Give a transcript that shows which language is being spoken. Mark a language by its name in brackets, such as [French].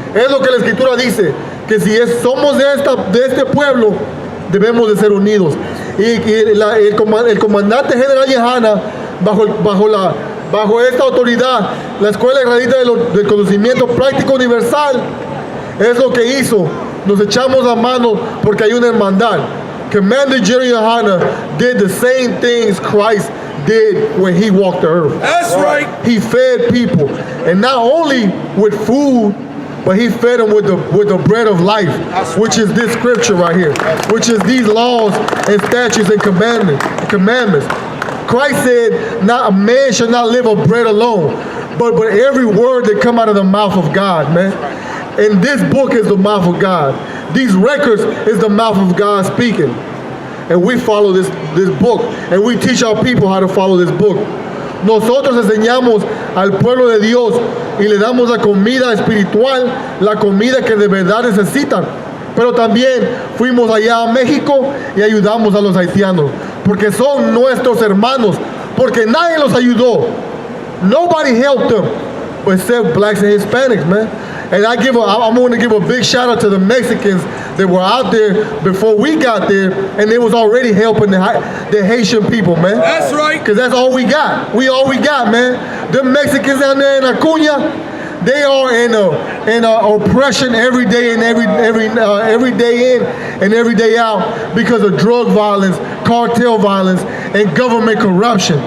[Spanish] Es lo que la escritura dice, que si somos de este pueblo, debemos de ser unidos. El comandante general Yehana, bajo esta autoridad, la Escuela Israelita del Conocimiento Práctico Universal, es lo que hizo. Nos echamos la mano porque hay una hermandad. [English] Commander General Yehana did the same things Christ did when he walked the earth. That's right. He fed people, and not only with food, but he fed them with the bread of life, which is this scripture right here, which is these laws and statutes and commandments. Christ said, "Not a man shall not live of bread alone, but every word that come out of the mouth of God, man." And this book is the mouth of God. These records is the mouth of God speaking. And we follow this book, and we teach our people how to follow this book. [Spanish] Nosotros enseñamos al pueblo de Dios y le damos la comida espiritual, la comida que de verdad necesitan. Pero también fuimos allá a México y ayudamos a los haitianos, porque son nuestros hermanos, porque nadie los ayudó. [English] Nobody helped them, except blacks and Hispanics, man. And I'm going to give a big shout out to the Mexicans that were out there before we got there, and they was already helping the Haitian people, man. That's right. Because that's all we got. All we got, man. The Mexicans down there in Acuña, they are in oppression every day and every day in and every day out because of drug violence, cartel violence, and government corruption.